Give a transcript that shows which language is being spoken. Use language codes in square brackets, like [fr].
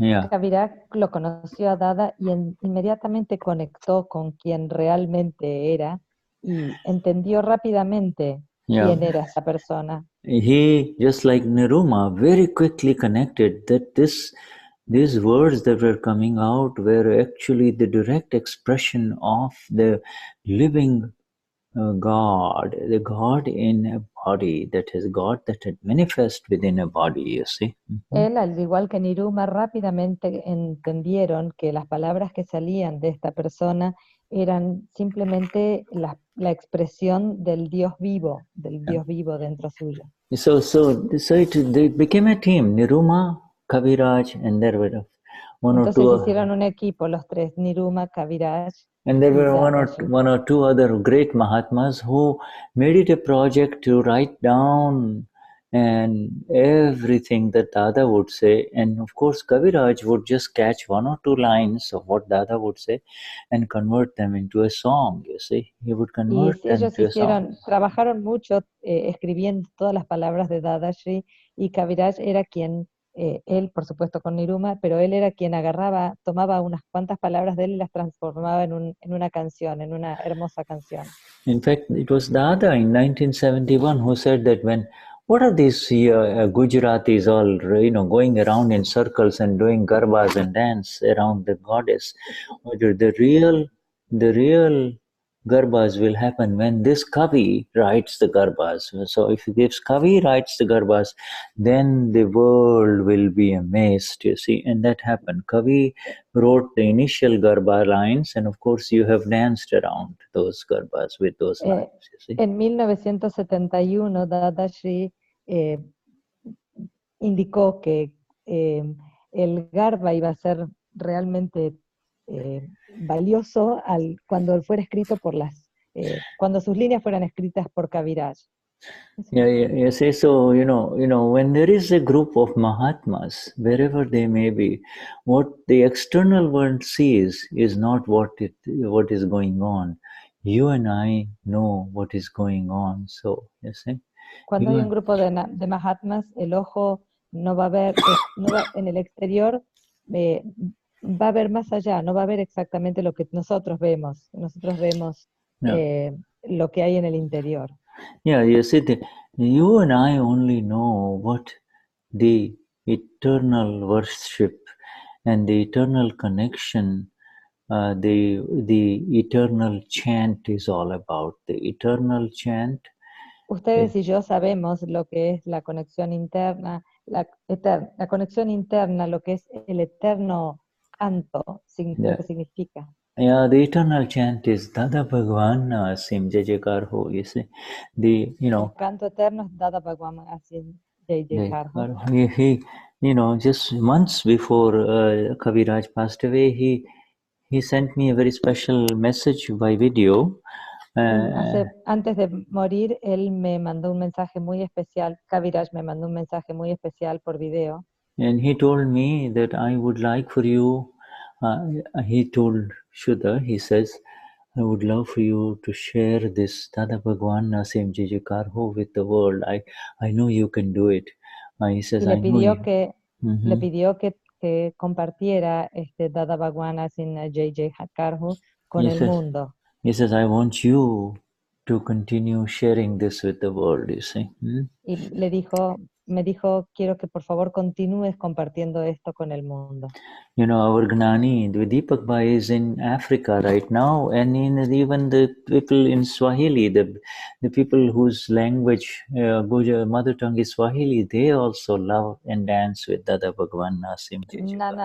[es] Kaviraj lo conoció a Dada y inmediatamente conectó con quien realmente era y entendió rápidamente quién era esa persona. [en] He, just like Niruma, very quickly connected that these words that were coming out were actually the direct expression of the living God, the God in a body, that is God that had manifest within a body, you see. [es] Él, al igual que Niruma, rápidamente entendieron que las palabras que salían de esta persona eran simplemente la expresión del Dios vivo dentro suyo. [en] So they became a team, Niruma, Kaviraj, and there were [es] Entonces hicieron un equipo, los tres, Niruma, Kaviraj. [en] And there were one or two other great Mahatmas who made it a project to write down and everything that Dada would say. And of course, Kaviraj would just catch one or two lines of what Dada would say and convert them into a song, you see. He would convert them into a song. [es] Trabajaron mucho escribiendo todas las palabras de Dadashri y Kaviraj era quien... él, por supuesto, con Niruma, pero él era quien tomaba unas cuantas palabras de él y las transformaba en una canción, en una hermosa canción. [en] In fact, it was Dada in 1971 who said that what are these Gujaratis all, going around in circles and doing garbas and dance around the goddess? The real garbas will happen when this Kavi writes the garbas. So if Kavi writes the garbas, then the world will be amazed, you see. And that happened. Kavi wrote the initial garba lines, and of course you have danced around those garbas with those lines, you see. [es] En 1971, Dadashri indicó que el garba iba a ser realmente valioso cuando fuera escrito cuando sus líneas fueran escritas por Kaviraj. [en] You see, so when there is a group of Mahatmas, wherever they may be, what the external world sees is not what is going on. You and I know what is going on. So you see. [es] Cuando hay un grupo de Mahatmas, el ojo no va a ver, en el exterior va a ver más allá, no va a ver exactamente lo que nosotros vemos. Nosotros vemos lo que hay en el interior. [en] Yeah, you see, you and I only know what the eternal worship and the eternal connection, the eternal chant is all about. The eternal chant. [es] Ustedes y yo sabemos lo que es la conexión interna, la conexión interna, lo que es el eterno canto, lo que significa. [en] Yeah, the eternal chant is Dada Bhagwan Asim Jai Jaikar Ho. You see, [es] El canto eterno es Dada Bhagwan Asim Jai Jaikar Ho. [en] He, just months before Kaviraj passed away, he sent me a very special message by video. [es] Antes de morir, él me mandó un mensaje muy especial. Kaviraj me mandó un mensaje muy especial por video. [en] And he told me that I would like for you. He told Shuddha, he says, I would love for you to share this Dada Bhagwan Nasim Jijikarho with the world. I know you can do it. He says, [es] Y le [en] I know [es] pidió [en] you. [es] que, le pidió que compartiera este Dada Bhagwan sin J.J. Karho con el mundo. [en] He says, I want you to continue sharing this with the world, you see. [es] Y me dijo, quiero que por favor continúes compartiendo esto con el mundo. [en] You know, our Gnani, Deepak Bhai is in Africa right now, and even the people in Swahili, the people whose language, mother tongue is Swahili, they also love and dance with Dada Bhagwan Nasim Jiji.